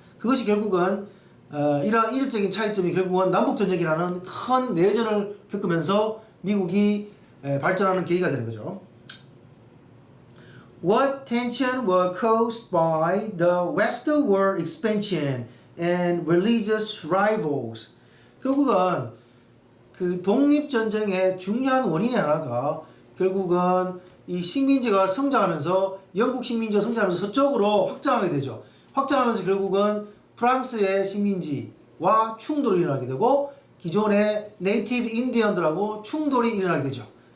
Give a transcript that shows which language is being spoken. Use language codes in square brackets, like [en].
[ko] 그것이 결국은 이러한 이질적인 차이점이 결국은 남북전쟁이라는 큰 내전을 겪으면서 미국이 발전하는 계기가 되는 거죠. [en] What tension were caused by the westward expansion and religious rivals? [ko] 결국은 그 독립전쟁의 중요한 원인의 하나가 결국은 이 식민지가 성장하면서 영국 식민지가 성장하면서 서쪽으로 확장하게 되죠. 확장하면서 결국은 프랑스의 식민지와 충돌이 일어나게 되고 기존의 네이티브 인디언들하고 충돌이 일어나게 되죠.